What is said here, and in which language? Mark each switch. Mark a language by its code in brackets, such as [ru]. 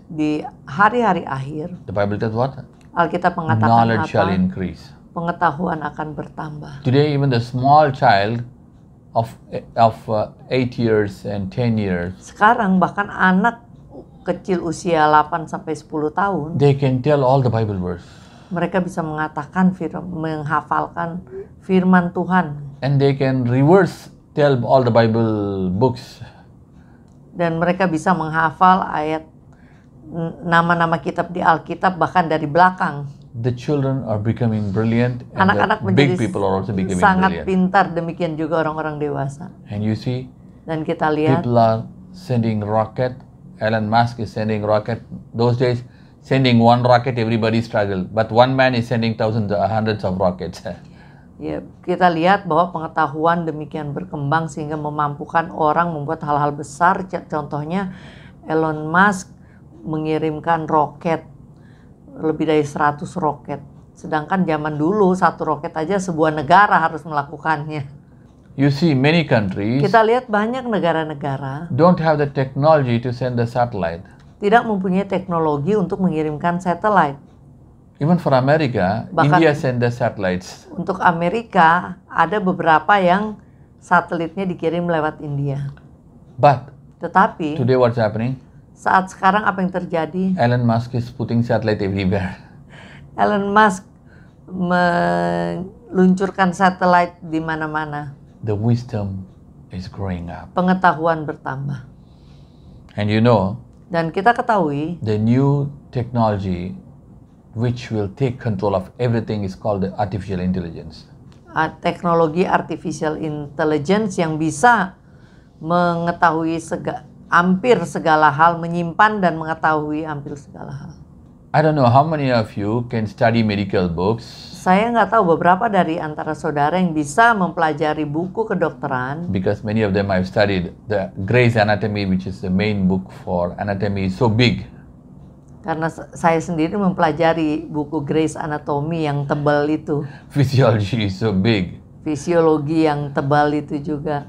[id] di hari-hari akhir, [en] the Bible tells what? [id] Alkitab mengatakan [en] Knowledge shall [id] apa? [en] increase. [id] Pengetahuan akan bertambah. [en] Today, even the small child of 8 years and 10 years, [id] Sekarang bahkan anak kecil usia 8 sampai 10 tahun, [en] they can tell all the Bible verse. [id] mereka bisa mengatakan menghafalkan firman Tuhan. [en] And they can reverse tell all the Bible books. [id] Dan mereka bisa menghafal ayat nama-nama kitab di Alkitab bahkan dari belakang. [en] The children are becoming brilliant, and [id] Anak-anak [en] the big [id] menjadi [en] people are also becoming [id] sangat [en] brilliant. [id] pintar, demikian juga orang-orang dewasa. [en] And you see, [id] Dan kita lihat [en] people are sending rocket. Elon Musk is sending rocket. Those days, sending one rocket, everybody struggled. But one man is sending thousands, hundreds of rockets. [id] ya, kita lihat bahwa pengetahuan demikian berkembang sehingga memampukan orang membuat hal-hal besar. Contohnya Elon Musk mengirimkan roket, lebih dari 100 roket. Sedangkan zaman dulu satu roket aja sebuah negara harus melakukannya. [en] You see, many countries [id] Kita lihat banyak negara-negara [en] don't have the technology to send the satellite. [id] tidak mempunyai teknologi untuk mengirimkan satelit. [en] Even for America, [id] Bahkan- [en] India send the satellites. [id] Untuk Amerika ada beberapa yang satelitnya dikirim lewat India. [en] But [id] Tetapi [en] today what's happening? [id] saat sekarang apa yang terjadi? [en] Elon Musk is putting satellite everywhere. [id] Elon Musk meluncurkan satelit di mana-mana. [en] The wisdom is growing up. [id] Pengetahuan bertambah. [en] And you know, [id] Dan kita ketahui [en] the new technology which will take control of everything is called the artificial intelligence. [id] Teknologi artificial intelligence yang bisa mengetahui hampir segala hal, menyimpan dan mengetahui hampir segala hal. [en] I don't know how many of you can study medical books [id] Saya nggak tahu beberapa dari antara saudara yang bisa mempelajari buku kedokteran, [en] because many of them I've studied. The Gray's Anatomy, which is the main book for anatomy, is so big. [id] karena saya sendiri mempelajari buku Gray's Anatomy yang tebal itu, [en] Physiology is so big. [id] fisiologi yang tebal itu juga,